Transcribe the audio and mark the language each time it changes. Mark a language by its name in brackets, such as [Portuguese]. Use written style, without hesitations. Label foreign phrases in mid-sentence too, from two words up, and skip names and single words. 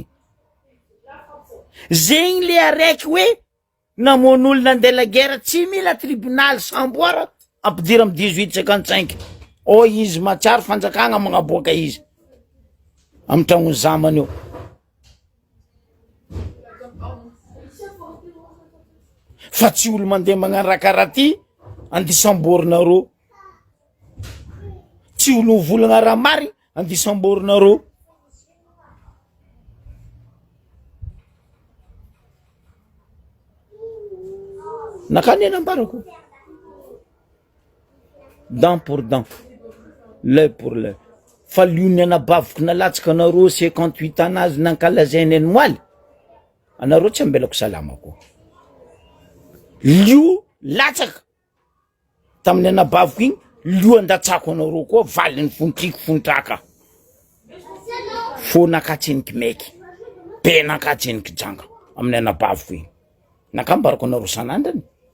[Malagasy] zegny le araiky hoe namon'olo nandeha [French] la guerre [Malagasy] tsy mila tribunal samboara ampidira amy 1855 o izy matsary fanjakagna magnaboaka izy amy tragnony zamany io fa tsy olo mandeha magnano raha karaha ty andisamborinareo tsy olo volagna raha mary andisamborinareo nakany nambarako [French] dent pour dent l'œil pour l'œil [Malagasy] fa liony anabaviko nalatsaka anareo 58 anazy nankalazainy any moaly anareo tsy ambelako salama koa lio latsaka tamin'ny anabaviko igny lio andatsako anareo koa valiny fontriko fontraka fo nakatsiniky meky be nakatsiniky janga amin'ny anabaviko igny nakambarako anareo sanandrany